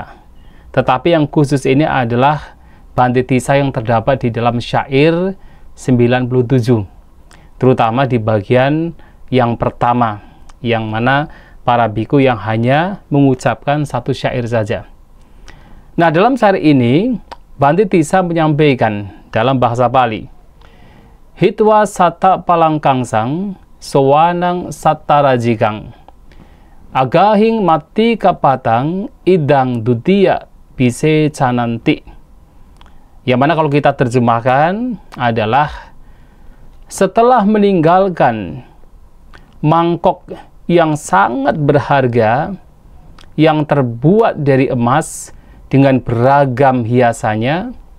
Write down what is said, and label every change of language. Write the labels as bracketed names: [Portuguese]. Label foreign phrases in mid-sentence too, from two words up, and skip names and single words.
[Indonesian] Tetapi yang khusus ini adalah Bhante Tissa yang terdapat di dalam syair 97, terutama di bagian yang pertama, yang mana para bhikkhu yang hanya mengucapkan satu syair saja. Nah, dalam syair ini Bhante Tissa menyampaikan dalam bahasa Pali, [Pali] Hitwa sata palangkangsang sowanang satarajikang agahing mati kapatang idang dutia bise cananti. [Indonesian] Yang mana kalau kita terjemahkan adalah setelah meninggalkan mangkok yang sangat berharga yang terbuat dari emas dengan beragam hiasannya,